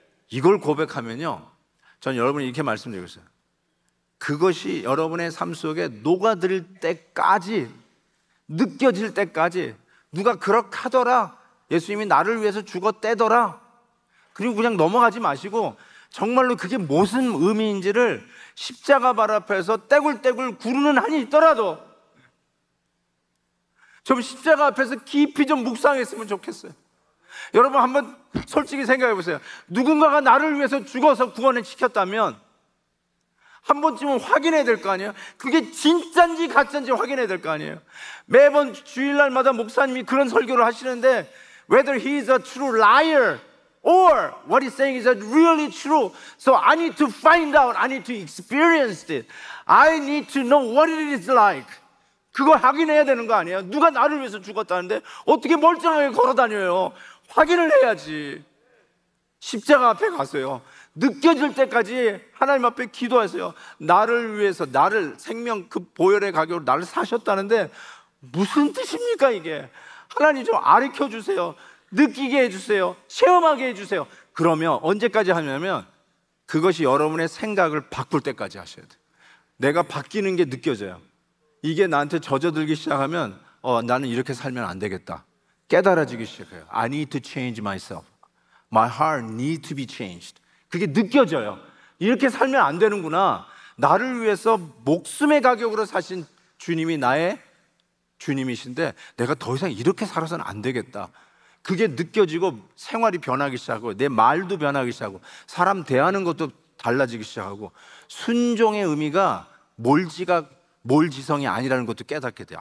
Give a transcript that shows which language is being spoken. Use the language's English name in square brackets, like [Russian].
[Korean] 이걸 고백하면요, 전 여러분이 이렇게 말씀드리고 있어요. 그것이 여러분의 삶 속에 녹아들 때까지, 느껴질 때까지, 누가 그렇게 하더라, 예수님이 나를 위해서 죽었대더라, 그리고 그냥 넘어가지 마시고 정말로 그게 무슨 의미인지를 십자가 발 앞에서 떼굴떼굴 구르는 한이 있더라도 좀 십자가 앞에서 깊이 좀 묵상했으면 좋겠어요. 여러분 한번 솔직히 생각해 보세요. 누군가가 나를 위해서 죽어서 구원을 시켰다면 한 번쯤은 확인해야 될 거 아니에요. 그게 진짜인지 가짜인지 확인해야 될 거 아니에요. 매번 주일날마다 목사님이 그런 설교를 하시는데, [English] whether he is a true liar or what he's saying is really true. So I need to find out, I need to experience it, I need to know what it is like. [Korean] 그걸 확인해야 되는 거 아니에요? 누가 나를 위해서 죽었다는데 어떻게 멀쩡하게 걸어 다녀요? 확인을 해야지. 십자가 앞에 가서요, 느껴질 때까지 하나님 앞에 기도하세요. 나를 위해서, 나를 생명 그 보혈의 가격으로 나를 사셨다는데 무슨 뜻입니까 이게? 하나님 좀 가르쳐 주세요. 느끼게 해주세요. 체험하게 해주세요. 그러면 언제까지 하냐면 그것이 여러분의 생각을 바꿀 때까지 하셔야 돼요. 내가 바뀌는 게 느껴져요. 이게 나한테 젖어들기 시작하면 나는 이렇게 살면 안 되겠다, 깨달아지기 시작해요. [English] I need to change myself. My heart needs to be changed. [Korean] 그게 느껴져요. 이렇게 살면 안 되는구나. 나를 위해서 목숨의 가격으로 사신 주님이 나의 주님이신데 내가 더 이상 이렇게 살아서는 안 되겠다. 그게 느껴지고 생활이 변하기 시작하고 내 말도 변하기 시작하고 사람 대하는 것도 달라지기 시작하고 순종의 의미가 몰지성이 아니라는 것도 깨닫게 돼요.